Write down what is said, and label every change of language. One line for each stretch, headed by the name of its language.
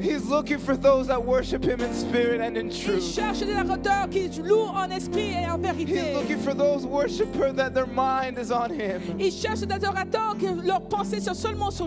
English: he's looking for those that worship him in spirit and in
French: Il
English: truth.
French: cherche des adorateurs qui louent en esprit et en
English: He's
French: vérité.
English: looking for those worshipers that their mind is on him.
French: Il cherche des adorateurs que leur pensée soit seulement sur